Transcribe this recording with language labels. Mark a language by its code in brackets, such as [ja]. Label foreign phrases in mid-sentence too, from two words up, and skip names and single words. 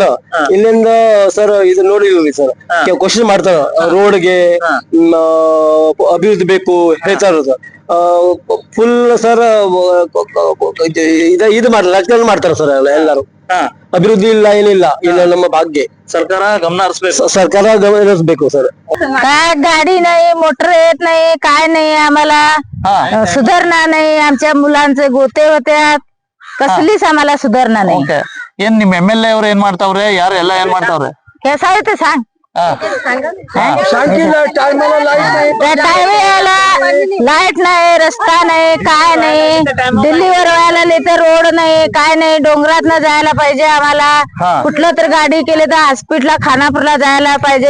[kn] ಇಲ್ಲಿಂದ ಸರ್ ಇದು ನೋಡಿದ್ವಿ ಸರ್, ಕ್ವಶನ್ ಮಾಡ್ತಾರ ರೋಡ್ಗೆ ಅಭಿವೃದ್ಧಿ ಬೇಕು ಹೇಳ್ತಾರ. ಫುಲ್ ಸರ್ ಇದು ಮಾಡ್ತಾರ ಸರ್ ಎಲ್ಲಾರು. ಅಭಿವೃದ್ಧಿ ಇಲ್ಲ, ಏನಿಲ್ಲ ಇಲ್ಲ ನಮ್ಮ ಭಾಗ್ಯ. ಸರ್ಕಾರ ಗಮನ ಹರಿಸ್ಬೇಕು. ಸರ್ಕಾರ ಗಮನ ಹರಿಸಬೇಕು ಸರ್. [mr] काय गाडी नाही, मोटर येत नाही, काय नाही आम्हाला. सुधारणा नाही. आमच्या मुलांचे गोते होत्यात, कसलीच आम्हाला सुधारणा नाही. [kn] ಏನ್ ನಿಮ್ MLA ಅವ್ರು ಏನ್ ಮಾಡ್ತಾವ್ರೆ? ಯಾರು ಎಲ್ಲ ಏನ್ ಮಾಡ್ತಾವ್ರೆ? [mr] कसं आहे ते सांग. टायमेला लाईट नाही, रस्ता नाही, काय नाही. दिल्लीवर व्हायला तर रोड नाही, काय नाही. डोंगरात जायला पाहिजे आम्हाला. कुठलं तर गाडी केली तर हॉस्पिटलला खानापूरला जायला पाहिजे.